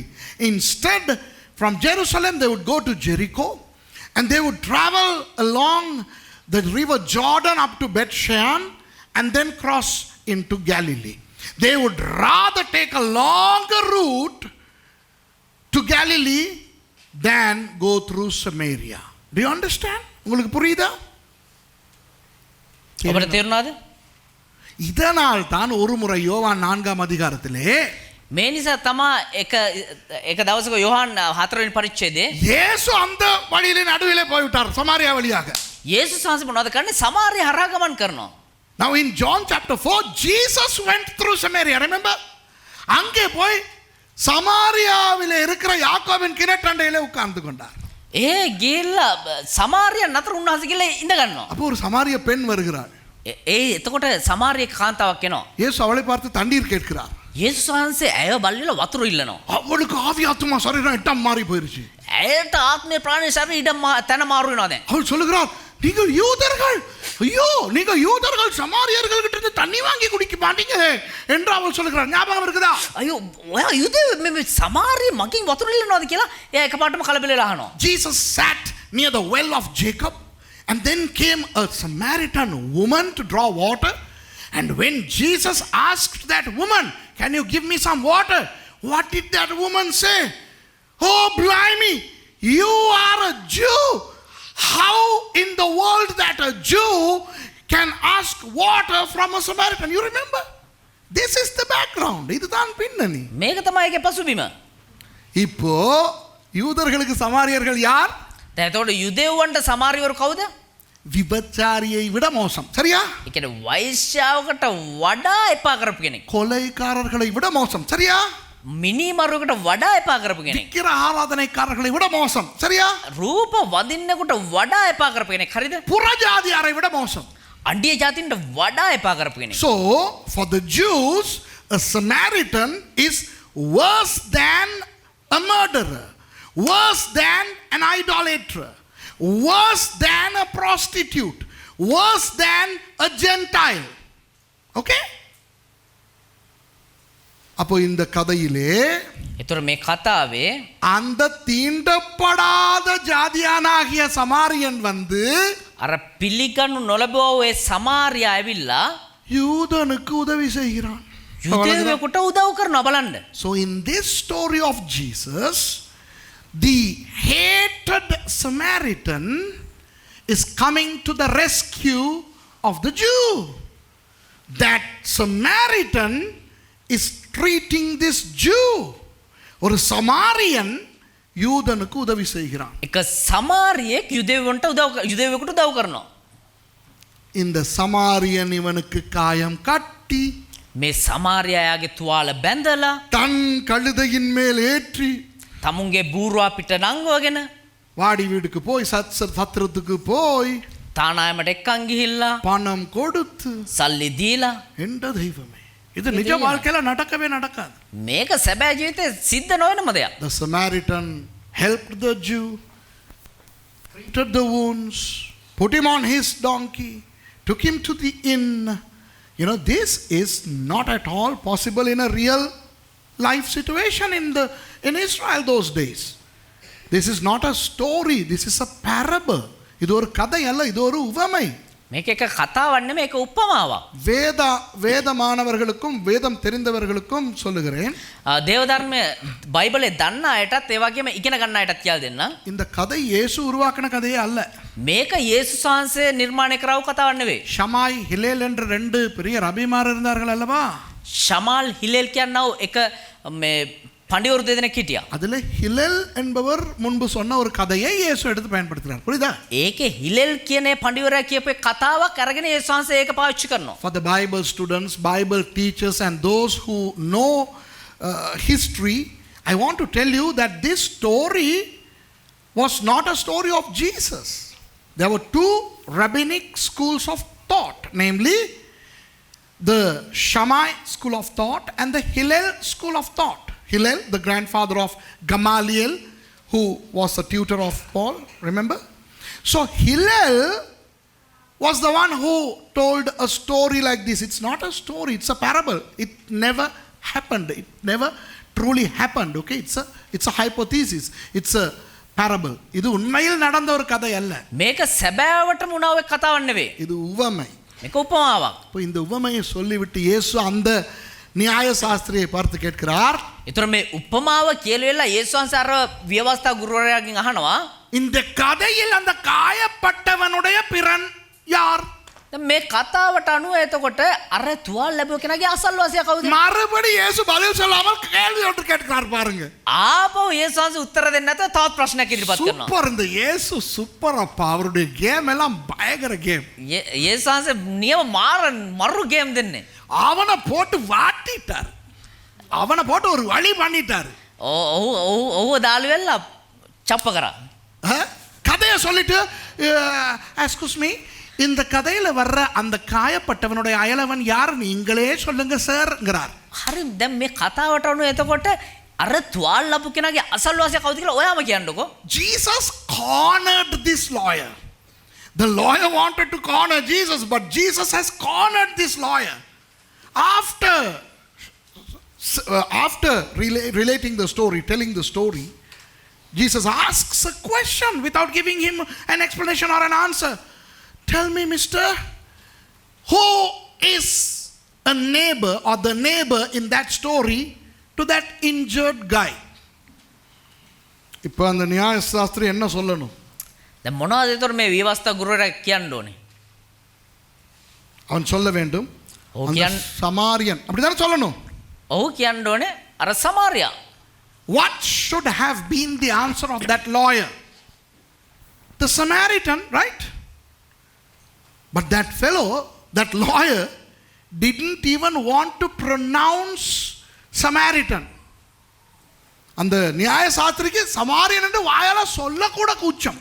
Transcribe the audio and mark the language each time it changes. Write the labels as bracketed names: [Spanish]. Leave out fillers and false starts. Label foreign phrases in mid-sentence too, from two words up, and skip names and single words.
[English] Instead, from Jerusalem they would go to Jericho and they would travel along the river Jordan up to Bethshan and then cross into Galilee. They would rather take a longer route to Galilee than go through Samaria. Do you understand? [Tamil] உங்களுக்கு புரியுதா? [Sinhala] ඔබට තේරුණාද? [Tamil] இதனால் தான் ஒரு முறை யோவான் 4ஆம் அதிகாரத்திலே [Sinhala] මේ නිසා තමා එක දවසක යොහන් 4 වෙනි පරිච්ඡේදයේ [Tamil] இயேசு அந்த வழியிலே நடுவிலே போய்விட்டார் சமாரியா வழியாக. [Sinhala] යේසුස් වහන්සේ මොනවද කරන්නේ? සමාරිය හරහා ගමන් කරනවා. [English] Now in John chapter 4 Jesus went through Samaria. Remember? [Tamil] அங்கே போய் சமாரியாவிலே இருக்கிற யாக்கோபின் கிணற்றண்டையிலே உட்கார்ந்து கொண்டார். [Sinhala] ගිහිල්ලා සමාරිය නතර උන්වහන්සේ ගිහලා ඉඳ ගන්නවා. [Tamil] அப்போ ஒரு சமாரிய பெண் வருகிறாள். [Sinhala] එතකොට සමාරිය කාන්තාවක් එනවා. [Tamil] இயேசு அவளை பார்த்து தண்ணீர் கேட்கிறார். [Sinhala] යේසුස් වහන්සේ ඇය බලලා වතුර ඉල්ලනවා. [Tamil] அவளுக்கு ஆவி ஆத்மா சரீரம் எட்டம் மாறி போயிருச்சு. [Sinhala] ඇයට ආත්මය ප්‍රාණය ශරීරය ඉඩම් තැන මාරු වෙනවා දැන්. [Tamil] அவள் சொல்லுகிறார், நீங்கள் யூதர்கள், ஐயோ நீங்க யூதர்கள் சமாரியர்கள் கிட்ட இருந்து தண்ணி வாங்கி குடிக்க மாட்டீங்க என்று அவள் சொல்லுகிறார். ஞாபகம் இருக்குதா? [Sinhala] අයෝ ඔයා යුදෙව් මේ සමාරිය මගින් වතුර ඉල්ලනවාද කියලා එයා එකපාරටම කලබලලා අහනවා. [English] Jesus sat near the well of Jacob, and then came a Samaritan woman to draw water. And when Jesus asked that woman, can you give me some water? What did that woman say? Oh, blimey, you are a Jew. How in the world that a Jew can ask water from a Samaritan? You remember? This is the background. [Tamil] இதுதான் பின்னணி. [Sinhala] මේක තමයි ඒකේ පසුබිම. [Tamil] இப்போ யூதர்களுக்கு சமாரியர்கள் யார்? [Sinhala] දැන් එතකොට යුදෙව්වන්ට සමාරියවරු කවුද? [Tamil] விபச்சாரியை விட மோசம். சரியா? [Sinhala] ඒ කියන්නේ වෛශ්‍යාවකට වඩා එපා කරපු කෙනෙක්. [Tamil] கொலைக்காரர்களை விட மோசம். சரியா? [Sinhala] මිනිමරුවකට වඩා එපා කරපු කෙනෙක්. [Tamil] விக்கிர ஆராதனைக்காரர்களை விட மோசம். சரியா? [Sinhala] රූප වදින්නකට වඩා එපා කරපු කෙනෙක්. හරිද? [Tamil] புறஜாதியாரை விட மோசம். [Sinhala] අන්‍ය ජාතින්ට වඩා එපා කරපු කෙනෙක්. [English] So for the Jews, a Samaritan is worse than a murderer, worse than an idolater, worse than a prostitute, worse than a Gentile. [Tamil] Okay? அப்போ இந்த கதையிலே [Sinhala] ඒතර මේ කතාවේ [Tamil] அந்த தீண்டப்படாத ஜாதியானாகிய சமாரியன் வந்து [Sinhala] අර පිළිගනු නොලබව ඒ සමාරියා ඇවිල්ලා [Tamil] யூதனுக்கு உதவி செய்கிறான். [Sinhala] යුදෙව්වෙකුට උදව් කරනවා බලන්න. [English] So in this story of Jesus, the hated Samaritan is coming to the rescue of the Jew. That Samaritan is treating this Jew. [Tamil] ஒரு சமாரியன் யூதனுக்கு உதவி செய்கிறான். [Sinhala] එක සමාරියෙක් යුදෙව්වෙකුට උදව් කරනවා. [Tamil] இந்த சமாரியன் இவனுக்கு காயம் கட்டி [Sinhala] මේ සමාරියාගේ තුවාල බැඳලා [Tamil] தன் கழுதையின் மேல் ஏற்றி [Sinhala] තමුන්ගේ බූරුවා පිට නංවගෙන [Tamil] வாடி வீடுக்கு போய் சத்திரத்துக்கு போய் [Sinhala] තානායමට එක්කන් ගිහිල්ලා [Tamil] பணம் கொடுத்து [Sinhala] සල්ලි දීලා [Tamil] என்ற தெய்வமே, இது நிஜ வாழ்க்கையில நடக்கவே நடக்காது. [Sinhala] මේක සැබෑ ජීවිතේ සිද්ධ නොවනම දෙයක්. [English] The Samaritan helped the Jew, treated the wounds, put him on his donkey, took him to the inn. You know, this is not at all possible in a real life situation in Israel those days. This is not a story, this is a parable. [Tamil] இது ஒரு கதை அல்ல, இது ஒரு உவமை. [Sinhala] මේක එක කතාවක් නෙමෙයි, ඒක උපමාවක්. [Tamil] வேதமானவர்களுக்கும் வேதம் தெரிந்தவர்களுக்கும் சொல்லுகிறேன், [Sinhala] දේවධර්මයේ බයිබලේ දන්න අයටත් ඒ වගේම ඉගෙන ගන්න අයටත් කියලා දෙන්න. [Tamil] இந்த கதை இயேசு உருவாக்கின கதையே அல்ல. [Sinhala] මේක යේසුස් වහන්සේ නිර්මාණය කරව කතාවක් නෙවෙයි. [Tamil] ஷமாய் ஹிலேல் என்ற ரெண்டு பெரிய ரபிமார் இருந்தார்கள் அல்லவா? [Sinhala] ஷமால் ஹிலேல் කියනව එක මේ பண்டிவரு දෙදෙනෙක් හිටියා. [Tamil] அதுல ஹிலேல் என்பவர் முன்பு சொன்ன ஒரு கதையை இயேசு எடுத்து பயன்படுத்துகிறார். புரியுதா? [Sinhala] ඒකේ හිලෙල් කියන පඬිවරයා කියපු කතාවක් අරගෙන යේසුස් වහන්සේ ඒක පාවිච්චි කරනවා. [English] For the Bible students, Bible teachers and those who know history, I want to tell you that this story was not a story of Jesus. There were two rabbinic schools of thought, namely the Shammai school of thought and the Hillel school of thought. Hillel, the grandfather of Gamaliel, who was the tutor of Paul, remember? So Hillel was the one who told a story like this. It's not a story, it's a parable. It never happened. It never truly happened, okay? It's a hypothesis. It's a parable. [Tamil] இது உண்மையில் நடந்த ஒரு கதை அல்ல. [Sinhala] මේක සැබෑවටම වුණා ඔය කතාවක් නෙවෙයි. [Tamil] இது உவமை. [Sinhala] මේක උපමාවක්. [Tamil] இப்போ இந்த உவமையை சொல்லிவிட்டு இயேசு அந்த நியாய சாஸ்திரியை பார்த்து கேட்கிறார். [Sinhala] ඒතර මේ උපමාව කියලා යේසුස් වහන්සේ අර ව්‍යවස්ථා ගුරුවරයාගෙන් අහනවා, [Tamil] இந்த கதையில் அந்த காயப்பட்டவனுடைய பிறன் யார்? [Sinhala] දැන් මේ කතාවට අනුව එතකොට අර තුවාල ලැබුව කෙනාගේ අසල්වාසියා කවුද? [Tamil] மறுபடி இயேசு பதில் சொல்லாமல் கேள்வி ஒன்று கேட்கிறார் பாருங்க. [Sinhala] ආපහු යේසුස් වහන්සේ උත්තර දෙන්න නැතුව තවත් ප්‍රශ්නයක් ඉදිරිපත් කරනවා. [Tamil] சூப்பர், இந்த இயேசு சூப்பர் அப்பா. அவருடைய கேம் எல்லாம் பயங்கர கேம். [Sinhala] යේසුස් වහන්සේ නියම මරු ගේම් දෙන්නේ. [Tamil] அவனை போட்டு வாட்டிட்டார், அவனை போட்டு ஒரு வழி பண்ணிட்டார். [Sinhala] ඔව් දාලු වෙලා චප්ප කරා. [Tamil] கதையை சொல்லிட்டு [English] excuse me, [Tamil] இந்த கதையில வர்ற அந்த காயப்பட்டவனுடைய அயலவன் யார் நீங்களே சொல்லுங்க சார்ங்கிறார். [Sinhala] හරි දැන් මේ කතාවට අනුව එතකොට අර තුවාල ලැබු කෙනාගේ අසල්වාසියා කවුද කියලා ඔයාම කියන්නකෝ. [English] Jesus cornered this lawyer. The lawyer wanted to corner Jesus, but Jesus has cornered this lawyer. After relating the story, telling the story, Jesus asks a question without giving him an explanation or an answer. Tell me, mister, who is a neighbor or the neighbor in that story to that injured guy? [Tamil] இப்போ அந்த நியாயசாஸ்திரி என்ன சொல்லணும்? [Sinhala] දැන් මොනවද ඒතර මේ විවස්ථා ගුරුවරයා කියන්න ඕනේ? [Tamil] அவன் சொல்ல வேண்டும். ஓகே. சமாரியன் அப்படிதானே சொல்லணும். [Sinhala] ඔව් කියන්න ඕනේ අර සමාරියා. [English] What should have been the answer of that lawyer? The Samaritan, right? But that fellow, that lawyer, didn't even want to pronounce Samaritan. [Tamil] அந்த நியாயசாஸ்திரிக்கு சமாரியன் என்று வாயால சொல்ல கூட கூச்சம்.